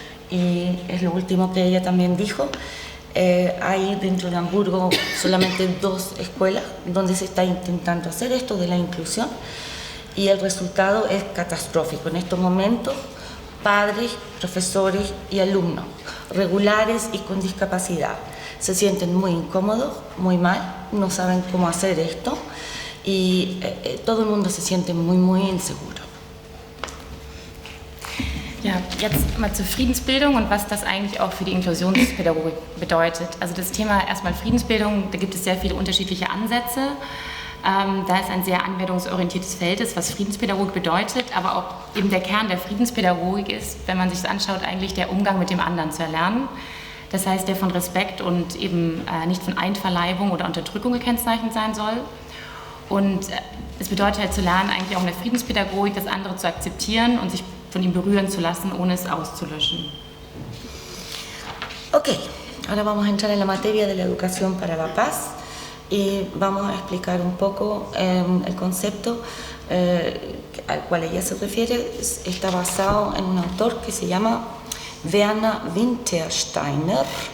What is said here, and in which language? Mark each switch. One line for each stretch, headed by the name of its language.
Spanish: Y es lo último que ella también dijo. Hay dentro de Hamburgo solamente 2 escuelas donde se está intentando hacer esto de la inclusión y el resultado es catastrófico. En estos momentos, padres, profesores y alumnos regulares y con discapacidad se sienten muy incómodos, muy mal, no saben cómo hacer esto y todo el mundo se siente muy, muy inseguro.
German: Ja, jetzt mal zur Friedensbildung und was das eigentlich auch für die Inklusionspädagogik bedeutet. Also das Thema erstmal Friedensbildung, da gibt es sehr viele unterschiedliche Ansätze. Da es ein sehr anwendungsorientiertes Feld ist, was Friedenspädagogik bedeutet, aber auch eben der Kern der Friedenspädagogik ist, wenn man sich das anschaut, eigentlich der Umgang mit dem anderen zu erlernen. Das heißt, der von Respekt und eben nicht von Einverleibung oder Unterdrückung gekennzeichnet sein soll. Und es bedeutet halt zu lernen, eigentlich auch in der Friedenspädagogik, das andere zu akzeptieren und sich von ihm berühren zu lassen, ohne es auszulöschen.
Spanish: Ok, ahora vamos a entrar en la materia de la educación para la paz y vamos a explicar un poco el concepto al cual ella se refiere. Está basado en un autor que se llama Werner Wintersteiner.